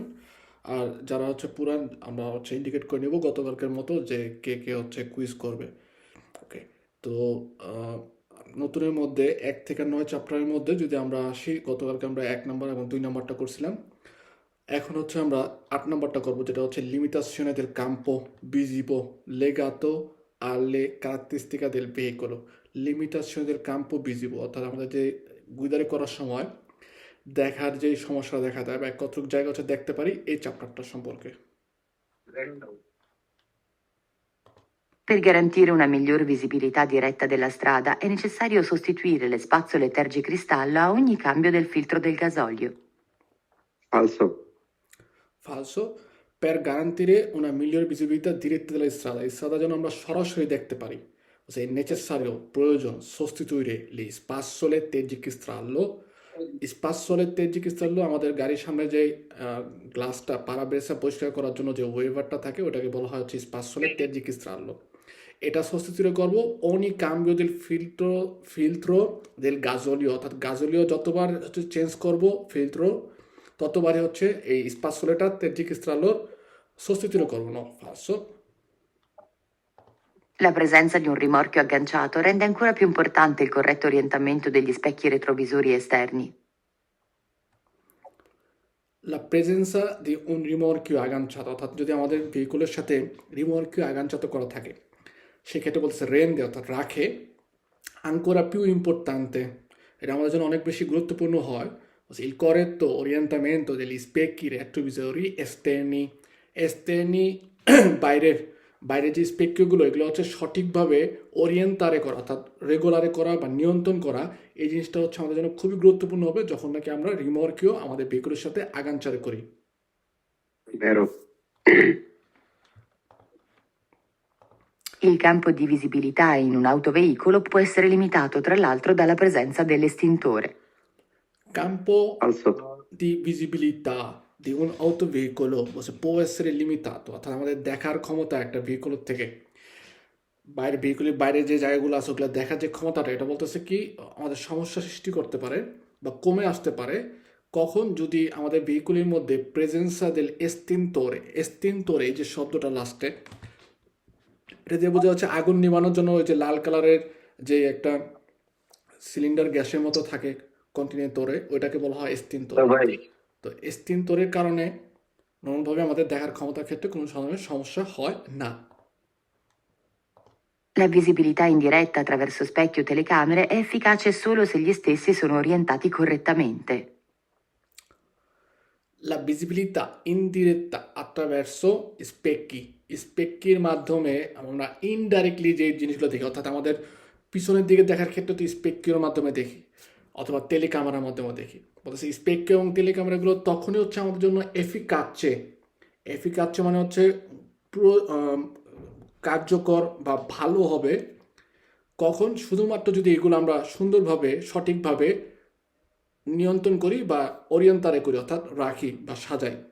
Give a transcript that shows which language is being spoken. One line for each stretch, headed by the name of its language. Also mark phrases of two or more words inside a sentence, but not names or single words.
Bangla: আর যারা হচ্ছে পুরান, আমরা হচ্ছে ইন্ডিকেট করে নেব গতকালকের মতো যে কে কে হচ্ছে কুইজ করবে। ওকে, তো আহ, নতুনের মধ্যে 1 থেকে 9 চ্যাপ্টারের মধ্যে যদি আমরা আসি, গতকালকে আমরা 1 নম্বর এবং 2 নম্বরটা করছিলাম। এখন হচ্ছে আমরা 8 নম্বরটা করবো, যেটা হচ্ছে
Italian: limitazione del campo visivo legato alle caratteristiche del veicolo. Limitazione del campo visivo,
Bangla: অর্থাৎ আমাদের যে গুইদারি করার সময় দেখার যে সমস্যা দেখা দেয় বা কতটুকু জায়গা হচ্ছে দেখতে পারি, এই চ্যাপ্টারটা সম্পর্কে।
Italian: Per garantire una miglior visibilità diretta della strada è necessario sostituire le spazzole tergicristallo a ogni cambio del filtro del gasolio. Falso. Falso. Per garantire una migliore visibilità diretta della strada, strada
Bangla: যেন আমরা সরাসরি দেখতে পারি,
Italian: è necessario, প্রয়োজন, sostituire le spazzole tergicristallo. spazzole tergicristallo
Bangla: আমাদের গাড়ির সামনে যে গ্লাসটা পারাব্রেসা পরিষ্কার করার জন্য যে ওয়েভারটা থাকে, ওটাকে বলা হয় হচ্ছে
Italian: spazzole tergicristallo.
Bangla: এটা সাবস্টিটিউট করব
Italian: ogni cambio del filtro del gasolio,
Bangla: অর্থাৎ গাজোলিও যতবার হচ্ছে চেঞ্জ করব ফিল্ট্রো, ততবারই হচ্ছে এই স্পাসোলেটা তেজিক্রিস্টালোর সাবস্টিটিউট করব। নো,
Italian: falso. La presenza di un rimorchio agganciato rende ancora più importante il corretto orientamento degli specchi retrovisori esterni. La presenza di un rimorchio agganciato,
Bangla: অর্থাৎ যদি আমাদের ভেহিকুলের সাথে
Italian: rimorchio agganciato
Bangla: করা থাকে, সেক্ষেত্রে বলতেছে রেন্ডে, অর্থাৎ রাখে,
Italian: ancora più importante,
Bangla: এটা আমাদের জন্য অনেক বেশি গুরুত্বপূর্ণ হয়,
Italian: il corretto orientamento degli specchi retrovisori esterni.
Bangla: esterni বাইরের বাইরে যে স্পেক্যগুলো, এগুলো হচ্ছে সঠিকভাবে ওরিয়েন্টারে করা, অর্থাৎ রেগুলারে করা বা নিয়ন্ত্রণ করা। এই জিনিসটা হচ্ছে আমাদের জন্য খুবই গুরুত্বপূর্ণ হবে যখন নাকি আমরা রিমর্কিও আমাদের ভেহিকুলের সাথে আগানচারে করি।
Italian: Vero. Il campo di visibilità in un autoveicolo può essere limitato tra l'altro dalla presenza dell'estintore. Campo Falso. di visibilità di un autoveicolo può essere limitato,
Bangla: অর্থাৎ আমাদের দেখার ক্ষমতা একটা ভেহিকুলের থেকে বাইরে, ভেহিকুলের বাইরে যে জায়গাগুলো আছে ওগুলো দেখার যে ক্ষমতাটা, এটা বলতেছে কি আমাদের সমস্যা সৃষ্টি করতে পারে বা কমে আসতে পারে কখন, যদি আমাদের ভেহিকুলের মধ্যে
Italian: presenza dell'estintore,
Bangla: এই যে শব্দটা লাস্টে, এটা দিয়ে বোঝা যাচ্ছে আগুন নিবানোর জন্য ওই যে লাল কালারের যে একটা সিলিন্ডার গ্যাসের মতো থাকে কন্টিনেন্টরে, ওইটাকে বলা হয় এস্তিনতোর। তো এস্তিনতোরের কারণে নর্মালভাবে আমাদের দেখার ক্ষমতার ক্ষেত্রে কোনো ধরনের সমস্যা হয় না।
Italian: La visibilità indiretta attraverso specchi o telecamere è efficace solo se gli stessi sono orientati correttamente. La visibilità indiretta attraverso specchi,
Bangla: স্পেক্কির মাধ্যমে আমরা ইনডাইরেক্টলি যে জিনিসগুলো দেখি, অর্থাৎ আমাদের পিছনের দিকে দেখার ক্ষেত্রে তো স্পেক্কির মাধ্যমে দেখি অথবা টেলিক্যামেরার মাধ্যমে দেখি। বলতেছে স্পেক্কি এবং টেলিক্যামেরাগুলো তখনই হচ্ছে আমাদের জন্য এফিকাচ্ছে মানে হচ্ছে পুরো কার্যকর বা ভালো হবে কখন, শুধুমাত্র যদি এগুলো আমরা সুন্দরভাবে সঠিকভাবে নিয়ন্ত্রণ করি বা ওরিয়েন্টারে করি, অর্থাৎ রাখি বা সাজাই।